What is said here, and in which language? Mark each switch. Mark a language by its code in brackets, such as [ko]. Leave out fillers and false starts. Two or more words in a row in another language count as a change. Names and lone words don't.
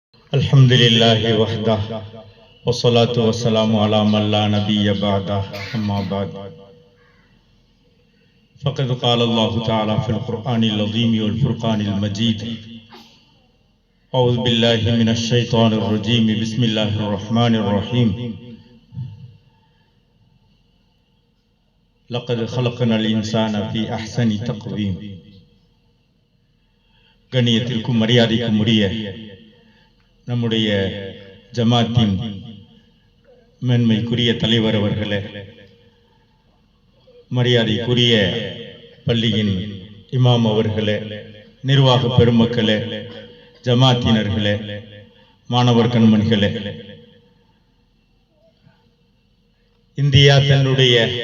[ar] الحمد لله وحده والصلاة والسلام على من لا نبي بعده أما بعد فقد قال الله تعالى في القرآن العظيم والفرقان المجيد أعوذ بالله من الشيطان الرجيم بسم الله الرحمن الرحيم لقد خلقنا الإنسان في أحسن تقويم [ta] கண்ணியத்திற்கும் மரியாதைக்கும் உரிய நம்முடைய ஜமாத்தின் மேன்மைக்குரிய தலைவர் அவர்களே, மரியாதைக்குரிய பள்ளியின் இமாம் அவர்களே, நிர்வாக பெருமக்களே, ஜமாத்தினர்களே, மாணவர் கண்மணிகளே, இந்தியா தன்னுடைய